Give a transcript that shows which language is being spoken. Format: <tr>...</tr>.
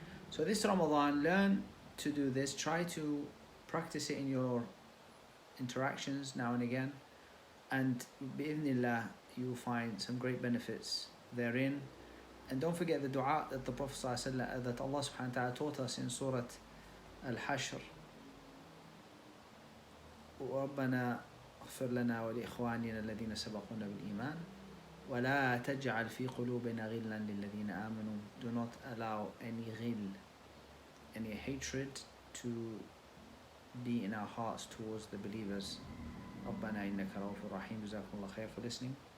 <en>So this Ramadan, learn to do this, try to practice it in your interactions now and again, and bi'idhnillah you will find some great benefits therein. And don't forget the dua that the Prophet ﷺ, that Allah subhanahu wa ta'ala taught us in Surah Al-Hashr.</en> <ar>رَبَّنَا اغفر لنا ولإخواننا الذين سبقونا بالإيمان ولا تجعل في قلوبنا غلا للذين آمنوا.</ar> <en>Do not allow any غل, any hatred to be in our hearts towards the believers.</en> <ar>ربنا إنك رؤوف رحيم. جزاكم الله خير</ar> <en>for listening.</en>